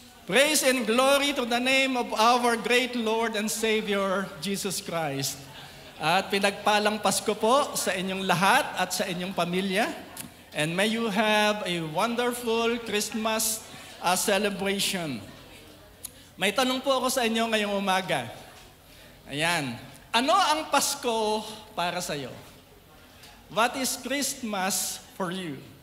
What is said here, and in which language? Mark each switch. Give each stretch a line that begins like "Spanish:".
English: Praise and glory to the name of our great Lord and Savior, Jesus Christ.
Filipino: At pinagpalang Pasko po sa inyong lahat at sa inyong pamilya.
English: And may you have a wonderful Christmas celebration.
Filipino: May tanong po ako sa inyo ngayong umaga. Ayan. Ano ang Pasko para sa iyo?
English: What is Christmas for you?